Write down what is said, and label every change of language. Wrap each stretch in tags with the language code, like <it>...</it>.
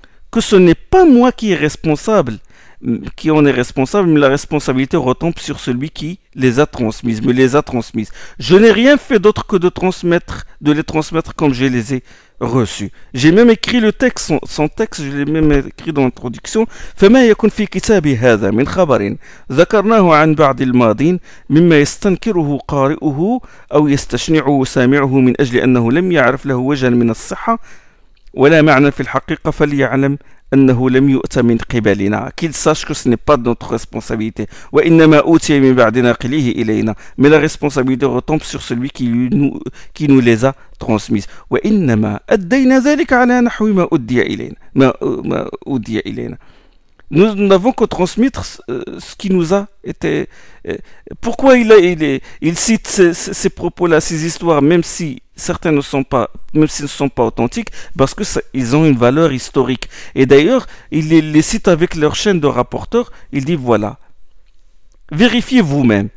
<fr>que ce n'est pas moi qui est responsable, qui en est responsable, mais la responsabilité retombe sur celui qui les a transmises, me les a transmises. Je n'ai rien fait d'autre que de les transmettre comme je les ai reçus. J'ai même écrit le texte, son texte, je l'ai même écrit dans l'introduction.</fr> <ar>فما يكن في كتابي هذا من خبر ذكرناه عن بعض الماضين مما يستنكره قارئه أو يستشنعه سامعه من أجل أنه لم يعرف له وجها من الصحة ولا معنى في الحقيقة فليعلم أنه لم يؤت من قبلنا.</ar> <fr>Qu'il sache que ce n'est pas de notre responsabilité.</fr> <ar>وإنما أوتي من بعد ناقله إلينا.</ar> <fr>Mais la responsabilité retombe sur celui qui nous les a transmises.</fr> <ar>وإنما أدينا ذلك على نحو ما أدي إلينا. ما أدي إلينا.</ar> <fr>Nous n'avons que transmettre ce qui nous a été... Pourquoi il cite ces propos-là, ces histoires, même si certains ne sont pas, même s'ils ne sont pas authentiques, parce que ils ont une valeur historique. Et d'ailleurs, il les cite avec leur chaîne de rapporteurs. Il dit voilà, vérifiez vous-même.</fr>